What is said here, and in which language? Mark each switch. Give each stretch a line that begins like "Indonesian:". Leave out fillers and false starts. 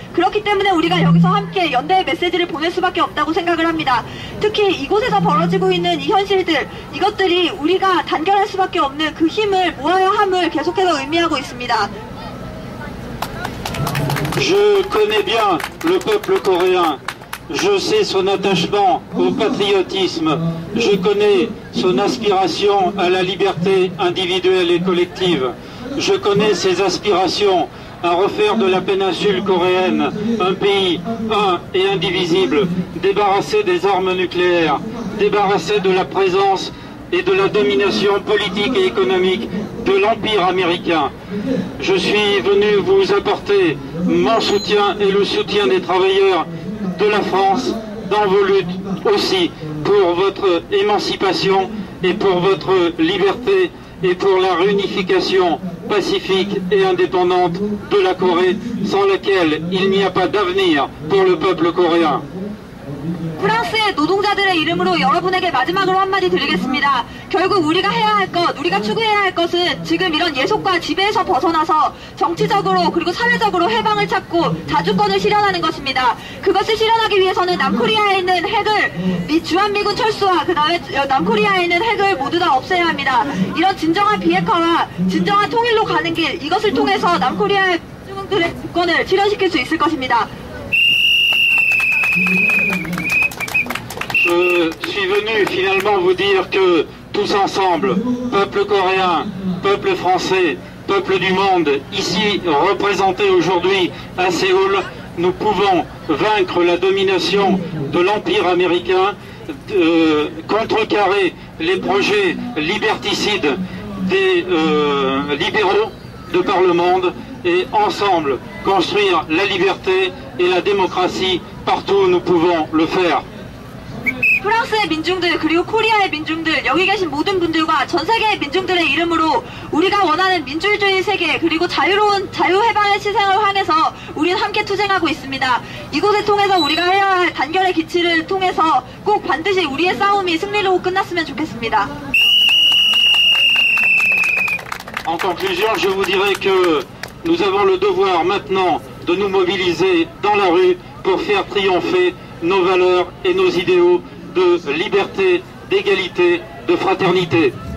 Korean: 그렇기 때문에 우리가 여기서 함께 연대의 메시지를 보낼 수밖에 없다고 생각을 합니다. 특히 이곳에서 벌어지고 있는 이 현실들, 이것들이 우리가 단결할 수밖에 없는 그 힘을 모아야 함을 계속해서 의미하고 있습니다.
French: Je connais bien le peuple coréen. Je sais son attachement au patriotisme. Je connais son aspiration à la liberté individuelle et collective. Je connais ses aspirations à refaire de la péninsule coréenne un pays un et indivisible, débarrassé des armes nucléaires, débarrassé de la présence et de la domination politique et économique de l'Empire américain. Je suis venu vous apporter mon soutien et le soutien des travailleurs de la France dans vos luttes aussi pour votre émancipation et pour votre liberté et pour la réunification pacifique et indépendante de la Corée, sans laquelle il n'y a pas d'avenir pour le peuple coréen.
Korean: 프랑스의 노동자들의 이름으로 여러분에게 마지막으로 한마디 드리겠습니다. 결국 우리가 해야 할 것, 우리가 추구해야 할 것은 지금 이런 예속과 지배에서 벗어나서 정치적으로 그리고 사회적으로 해방을 찾고 자주권을 실현하는 것입니다. 그것을 실현하기 위해서는 남코리아에 있는 핵을 주한미군 철수와 그 다음에 남코리아에 있는 핵을 모두 다 없애야 합니다. 이런 진정한 비핵화와 진정한 통일로 가는 길, 이것을 통해서 남코리아의 민주국들의 주권을 실현시킬 수 있을 것입니다.
French: Je suis venu finalement vous dire que tous ensemble, peuple coréen, peuple français, peuple du monde, ici représentés aujourd'hui à Séoul, nous pouvons vaincre la domination de l'Empire américain, contrecarrer les projets liberticides des libéraux de par le monde et ensemble construire la liberté et la démocratie partout où nous pouvons le faire.
Korean: 프랑스의 민중들 그리고 코리아의 민중들, 여기 계신 모든 분들과 전 세계의 민중들의 이름으로 우리가 원하는 민주주의 세계 그리고 자유로운 자유해방의 시생을 향해서 우리는 함께 투쟁하고 있습니다. 이곳을 통해서 우리가 해야 할 단결의 기치를 통해서 꼭 반드시 우리의 싸움이 승리로 끝났으면 좋겠습니다.
French: En conclusion, je vous dirais que nous avons le devoir maintenant de nous mobiliser dans la rue pour faire triompher nos valeurs et nos idéaux de liberté, d'égalité, de fraternité.